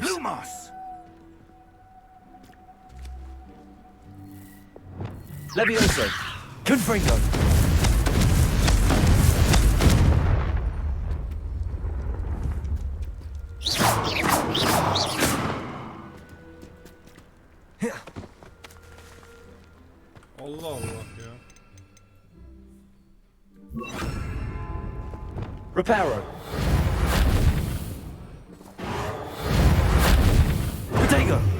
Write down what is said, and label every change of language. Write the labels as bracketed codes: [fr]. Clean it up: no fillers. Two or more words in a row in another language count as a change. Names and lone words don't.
[la] Lumos! Levioso. Confringo. [ar] Allah Allah ya. [la] Reparo. [en] Potato.